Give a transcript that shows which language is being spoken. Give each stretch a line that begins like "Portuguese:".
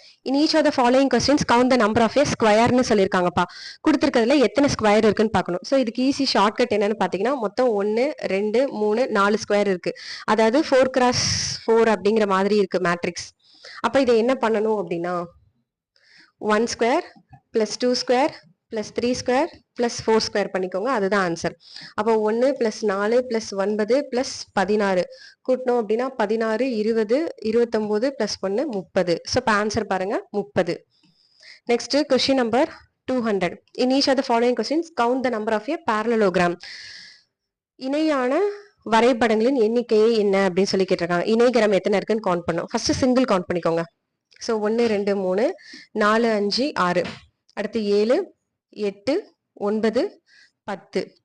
English: In each of the following questions count the number of a squareன்னு சொல்லியிருக்காங்கப்பா.
Tamil: கொடுத்துருக்கிறதுல எத்தனை square இருக்குன்னு பார்க்கணும். So இதுக்கு easy shortcut என்னன்னு பார்த்தீங்கன்னா மொத்தம் 1 2 3 4 ஸ்கொயர் இருக்கு. அதாவது 4x4 அப்படிங்கிற மாதிரி இருக்கு மேட்ரிக்ஸ். அப்போ இதை என்ன பண்ணணும் அப்படின்னா 1 square plus 2 square plus 3 square plus 4 square பண்ணிக்கோங்க. அதுதான் ஆன்சர். அப்போ 1 பிளஸ் 4 பிளஸ் 9 பிளஸ் 16 கூட்டணும் அப்படின்னா 16 20 29 பிளஸ் 1 30. ஸோ இப்போ ஆன்சர் பாருங்க 30. Next question number 200.
English: In each of the following questions count the number of a parallelogram.
Tamil: இணையான வரைபடங்களின் எண்ணிக்கையை என்ன அப்படின்னு சொல்லி கேட்டிருக்காங்க. இணைகரம் எத்தனை இருக்குன்னு கவுண்ட் பண்ணும். ஃபர்ஸ்ட் சிங்கிள் கவுண்ட் பண்ணிக்கோங்க. ஸோ 1 2 3 4 5 6. அடுத்து 7 8 9 10.